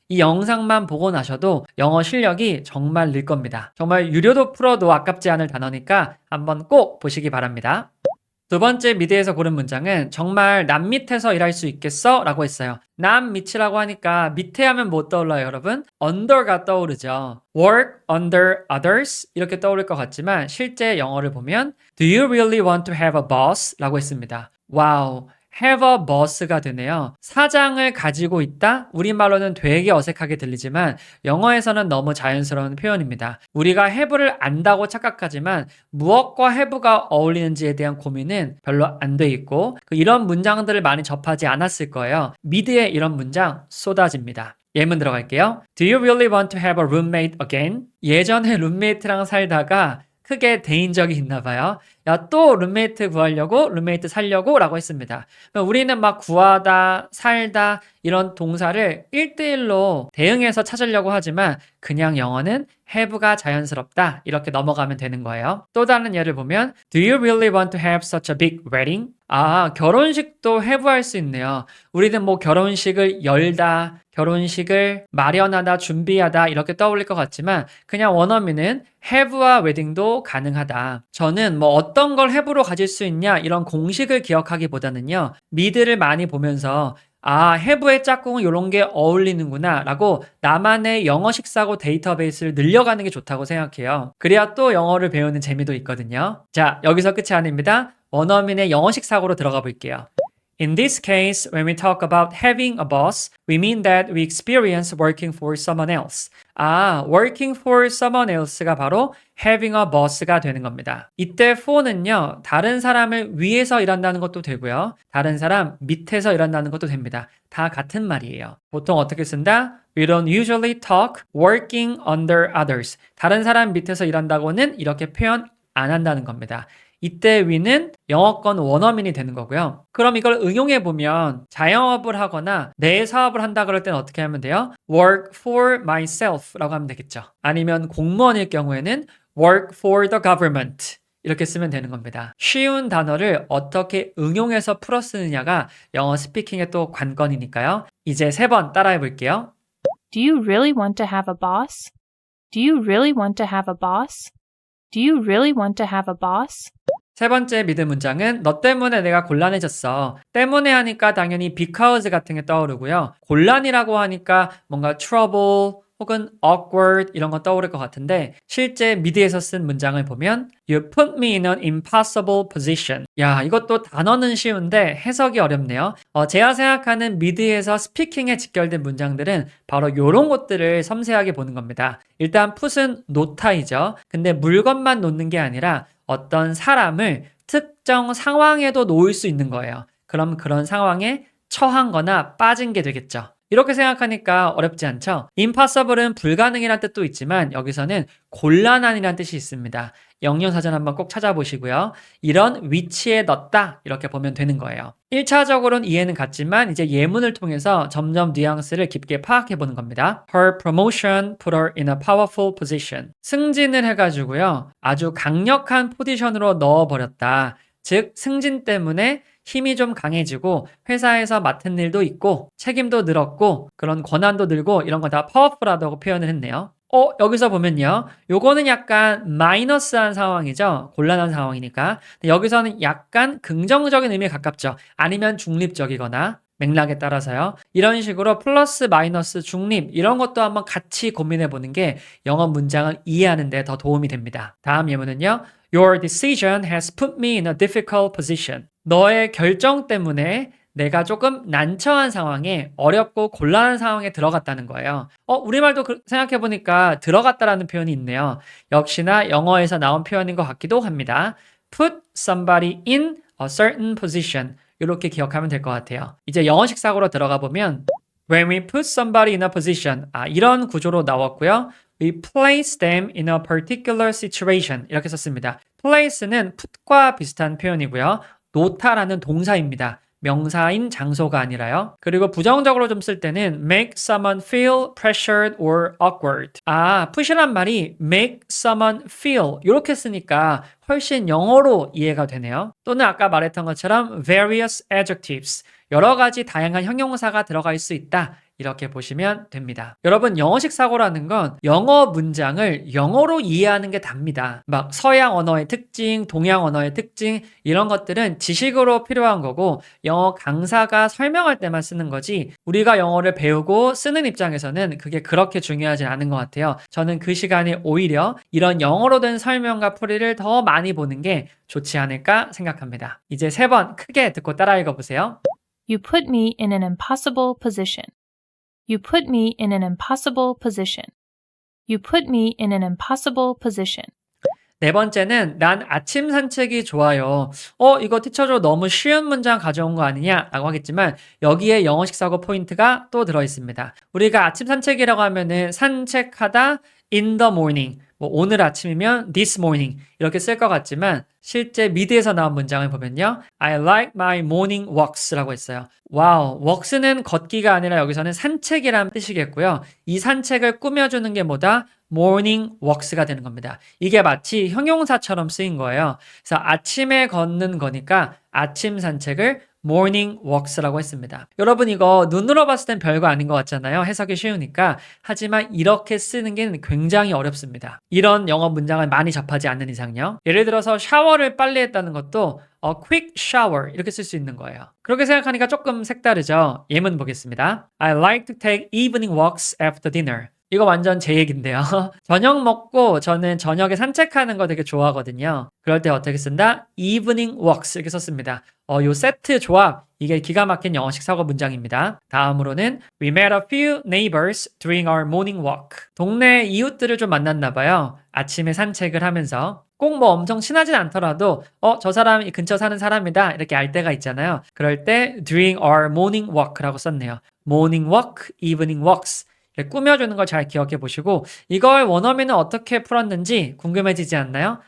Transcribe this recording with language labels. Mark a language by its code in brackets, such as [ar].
[ko] 이 영상만 보고 나셔도 영어 실력이 정말 늘 겁니다. 정말 유료도 풀어도 아깝지 않을 단어니까 한번 꼭 보시기 바랍니다. 두 번째 미드에서 고른 문장은 정말 남 밑에서 일할 수 있겠어? 라고 했어요. 남 밑이라고 하니까 밑에 하면 뭐 떠올라요, 여러분? under가 떠오르죠. [en] work under others [ko] 이렇게 떠오를 것 같지만 실제 영어를 보면 [en] Do you really want to have a boss? [ko] 라고 했습니다. 와우. [en] have a boss [ko] 가 되네요. 사장을 가지고 있다? 우리말로는 되게 어색하게 들리지만 영어에서는 너무 자연스러운 표현입니다. 우리가 have를 안다고 착각하지만 무엇과 have가 어울리는지에 대한 고민은 별로 안 돼 있고 이런 문장들을 많이 접하지 않았을 거예요. 미드에 이런 문장 쏟아집니다. 예문 들어갈게요. [en] Do you really want to have a roommate again? [ko] 예전에 룸메이트랑 살다가 크게 대인 적이 있나 봐요. 야, 또 룸메이트 구하려고, 룸메이트 살려고 라고 했습니다. 우리는 막 구하다, 살다 이런 동사를 1대1로 대응해서 찾으려고 하지만 그냥 영어는 have가 자연스럽다 이렇게 넘어가면 되는 거예요. 또 다른 예를 보면 [en] Do you really want to have such a big wedding? [ko] 아, 결혼식도 have 할 수 있네요. 우리는 뭐 결혼식을 열다, 결혼식을 마련하다, 준비하다 이렇게 떠올릴 것 같지만 그냥 원어민은 have와 wedding도 가능하다. 저는 뭐 어떤 걸 have로 가질 수 있냐 이런 공식을 기억하기보다는요. 미드를 많이 보면서 아, have의 짝꿍은 이런 게 어울리는구나 라고 나만의 영어식 사고 데이터베이스를 늘려가는 게 좋다고 생각해요. 그래야 또 영어를 배우는 재미도 있거든요. 자, 여기서 끝이 아닙니다. 원어민의 영어식 사고로 들어가 볼게요. [en] In this case, when we talk about having a boss, we mean that we experience working for someone else. [ko] 아, [en] working for someone else [ko] 가 바로 [en] having a boss [ko] 가 되는 겁니다. 이때 for는요, 다른 사람을 위해서 일한다는 것도 되고요. 다른 사람 밑에서 일한다는 것도 됩니다. 다 같은 말이에요. 보통 어떻게 쓴다? [en] We don't usually talk working under others. [ko] 다른 사람 밑에서 일한다고는 이렇게 표현 안 한다는 겁니다. 이때 we는 영어권 원어민이 되는 거고요. 그럼 이걸 응용해보면 자영업을 하거나 내 사업을 한다 그럴 땐 어떻게 하면 돼요? [en] work for myself [ko] 라고 하면 되겠죠. 아니면 공무원일 경우에는 [en] work for the government [ko] 이렇게 쓰면 되는 겁니다. 쉬운 단어를 어떻게 응용해서 풀어 쓰느냐가 영어 스피킹의 또 관건이니까요. 이제 3번 따라해 볼게요. [en] Do you really want to have a boss? Do you really want to have a boss? Do you really want to have a boss? [ko] 세 번째 미드 문장은 너 때문에 내가 곤란해졌어. 때문에 하니까 당연히 because 같은 게 떠오르고요. 곤란이라고 하니까 뭔가 trouble 혹은 awkward 이런 거 떠오를 것 같은데 실제 미드에서 쓴 문장을 보면 [en] You put me in an impossible position. [ko] 야, 이것도 단어는 쉬운데 해석이 어렵네요. 제가 생각하는 미드에서 스피킹에 직결된 문장들은 바로 이런 것들을 섬세하게 보는 겁니다. 일단 put은 놓다이죠. 근데 물건만 놓는 게 아니라 어떤 사람을 특정 상황에도 놓을 수 있는 거예요. 그럼 그런 상황에 처한 거나 빠진 게 되겠죠. 이렇게 생각하니까 어렵지 않죠? impossible은 불가능이란 뜻도 있지만 여기서는 곤란한이란 뜻이 있습니다. 영영사전 한번 꼭 찾아보시고요. 이런 위치에 넣었다 이렇게 보면 되는 거예요. 1차적으로는 이해는 갔지만 이제 예문을 통해서 점점 뉘앙스를 깊게 파악해보는 겁니다. [en] Her promotion put her in a powerful position. [ko] 승진을 해가지고요. 아주 강력한 포지션으로 넣어버렸다. 즉 승진 때문에 힘이 좀 강해지고 회사에서 맡은 일도 있고 책임도 늘었고 그런 권한도 늘고 이런 거 다 파워풀하다고 표현을 했네요. 여기서 보면요. 요거는 약간 마이너스한 상황이죠. 곤란한 상황이니까. 근데 여기서는 약간 긍정적인 의미에 가깝죠. 아니면 중립적이거나 맥락에 따라서요. 이런 식으로 플러스, 마이너스, 중립 이런 것도 한번 같이 고민해 보는 게 영어 문장을 이해하는 데 더 도움이 됩니다. 다음 예문은요. [en] Your decision has put me in a difficult position. [ko] 너의 결정 때문에 내가 조금 난처한 상황에 어렵고 곤란한 상황에 들어갔다는 거예요. 우리말도 생각해보니까 들어갔다라는 표현이 있네요. 역시나 영어에서 나온 표현인 것 같기도 합니다. [en] Put somebody in a certain position. [ko] 이렇게 기억하면 될 것 같아요. 이제 영어식 사고로 들어가 보면 [en] When we put somebody in a position. [ko] 이런 구조로 나왔고요. [en] We place them in a particular situation. [ko] 이렇게 썼습니다. place는 put과 비슷한 표현이고요. 놓다라는 동사입니다. 명사인 장소가 아니라요. 그리고 부정적으로 좀 쓸 때는 [en] make someone feel pressured or awkward. [ko] push란 말이 [en] make someone feel [ko] 이렇게 쓰니까 훨씬 영어로 이해가 되네요. 또는 아까 말했던 것처럼 [en] various adjectives [ko] 여러 가지 다양한 형용사가 들어갈 수 있다. 이렇게 보시면 됩니다. 여러분 영어식 사고라는 건 영어 문장을 영어로 이해하는 게 답니다. 막 서양 언어의 특징, 동양 언어의 특징 이런 것들은 지식으로 필요한 거고 영어 강사가 설명할 때만 쓰는 거지 우리가 영어를 배우고 쓰는 입장에서는 그게 그렇게 중요하지 않은 것 같아요. 저는 그 시간에 오히려 이런 영어로 된 설명과 풀이를 더 많이 보는 게 좋지 않을까 생각합니다. 이제 3번 크게 듣고 따라 읽어보세요. [en] You put me in an impossible position. You put me in an impossible position. You put me in an impossible position. [ko] 4번째는 난 아침 산책이 좋아요. 이거 티처로 너무 쉬운 문장 가져온 거 아니냐? 라고 하겠지만 여기에 영어식 사고 포인트가 또 들어있습니다. 우리가 아침 산책이라고 하면은 산책하다 [en] in the morning [ko] 오늘 아침이면 [en] this morning [ko] 이렇게 쓸 것 같지만 실제 미드에서 나온 문장을 보면요. [en] I like my morning walks [ko] 라고 했어요. 와우, walks는 걷기가 아니라 여기서는 산책이라는 뜻이겠고요. 이 산책을 꾸며주는 게 뭐다? [en] morning walks [ko] 가 되는 겁니다. 이게 마치 형용사처럼 쓰인 거예요. 그래서 아침에 걷는 거니까 아침 산책을 morning walks라고 했습니다. 여러분 이거 눈으로 봤을 땐 별거 아닌 것 같잖아요. 해석이 쉬우니까. 하지만 이렇게 쓰는 게 굉장히 어렵습니다. 이런 영어 문장을 많이 접하지 않는 이상요. 예를 들어서 샤워를 빨리 했다는 것도 [en] quick shower [ko] 이렇게 쓸 수 있는 거예요. 그렇게 생각하니까 조금 색다르죠. 예문 보겠습니다. [en] I like to take evening walks after dinner. [ko] 이거 완전 제 얘기인데요. 저녁 먹고 저는 저녁에 산책하는 거 되게 좋아하거든요. 그럴 때 어떻게 쓴다? [en] evening walks [ko] 이렇게 썼습니다. 요 세트 조합 이게 기가 막힌 영어식 사고 문장입니다. 다음으로는 [en] We met a few neighbors during our morning walk. [ko] 동네 이웃들을 좀 만났나 봐요. 아침에 산책을 하면서 꼭 뭐 엄청 친하진 않더라도 저 사람 이 근처 사는 사람이다 이렇게 알 때가 있잖아요. 그럴 때 [en] during our morning walk [ko] 라고 썼네요. [en] morning walk, evening walks [ko] 꾸며주는 걸 잘 기억해 보시고 이걸 원어민은 어떻게 풀었는지 궁금해지지 않나요?